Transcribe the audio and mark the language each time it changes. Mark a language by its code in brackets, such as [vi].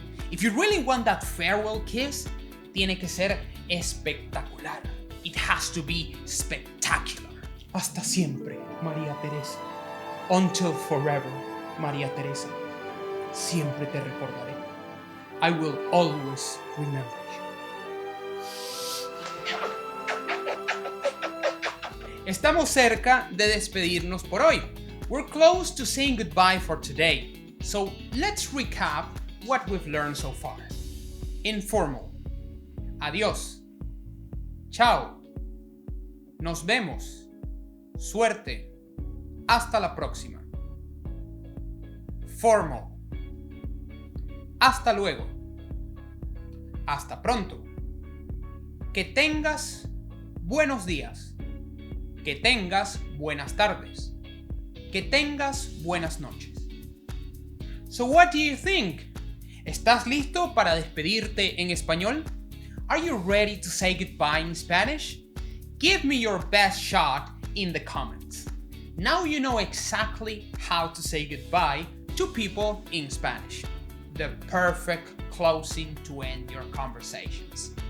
[en] If you really want that farewell kiss, [es] tiene que ser espectacular. [en] It has to be spectacular. [es] Hasta siempre, María Teresa. [en] Until forever, María Teresa. [es] Siempre te recordaré. [en] I will always remember you. [es] Estamos cerca de despedirnos por hoy. [en] We're close to saying goodbye for today. So let's recap what we've learned so far. [es] Informal. Adiós. Chao. Nos vemos. Suerte. Hasta la próxima. Formal. Hasta luego. Hasta pronto. Que tengas buenos días. Que tengas buenas tardes. Que tengas buenas noches. [en] So what do you think? [es] ¿Estás listo para despedirte en español? [en] Are you ready to say goodbye in Spanish? Give me your best shot in the comments. Now you know exactly how to say goodbye to people in Spanish. The perfect closing to end your conversations.